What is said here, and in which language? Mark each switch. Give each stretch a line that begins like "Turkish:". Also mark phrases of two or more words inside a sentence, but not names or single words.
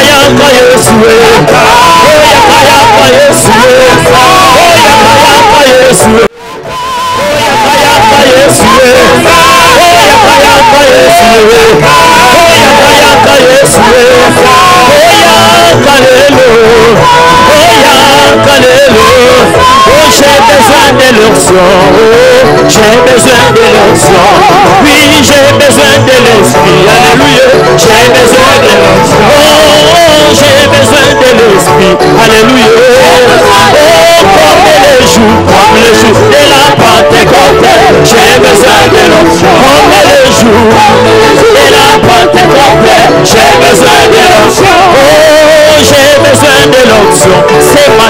Lingala: yaka Yesue, oh yaka yaka Yesue, oh yaka yaka Yesue, oh yaka yaka Yesue, oh yaka yaka Yesue, oh yaka yaka Yesue, oh yaka lelo, oh yaka lelo,
French: oh j'ai besoin de l'onction, j'ai besoin de l'onction, oui j'ai besoin de l'esprit, alléluia, j'ai besoin de l'onction, oh j'ai besoin de l'esprit, alléluia, oh comme les jours de la Pentecôte, j'ai besoin de l'onction, comme les jours de la Pentecôte, j'ai besoin de l'onction, oh j'ai besoin de l'onction,